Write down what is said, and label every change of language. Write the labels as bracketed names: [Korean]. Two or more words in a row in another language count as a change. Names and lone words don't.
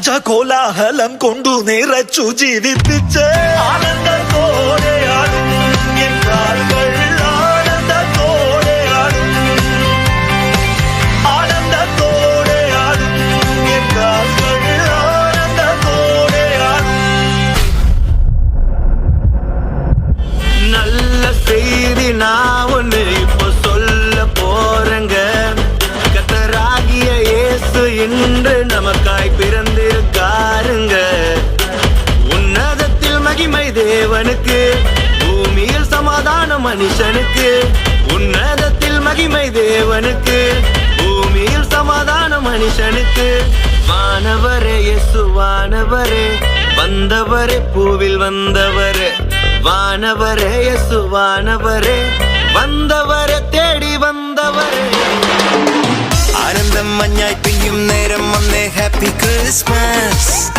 [Malayalam] കോലാഹലം കൊണ്ടു നിറച്ചു ജീവിപ്പിച്ച ആനന്ദത്തോടെ ആടും എൻ കാലുകൾ ആനന്ദത്തോടെ ആടും ആനന്ദത്തോടെ ആടും എൻ കാലുകൾ ആനന്ദത്തോടെ ആടും. [Tamil] நல்ல செய்தி நான் ஒன்று இப்போ சொல்ல போறேங்க. கர்த்தராகிய இயேசு இன்று நமக்காய் பிறந்திருக்காருங்க. உன்னதத்தில் மகிமை தேவனுக்கு, பூமியில் சமாதானம் மனுஷனுக்கு. உன்னதத்தில் மகிமை தேவனுக்கு, பூமியில் சமாதானம் மனுஷனுக்கு. வானவரே இயேசு வானவரே, வந்தவரே பூவில் வந்தவரே. வானவரே இயேசு வானவரே, [Malayalam] വന്നവരെ തേടി വന്നവരെ. ആനന്ദം മഞ്ഞായി പെയ്യും നേരം വന്നേ [English] Happy Christmas.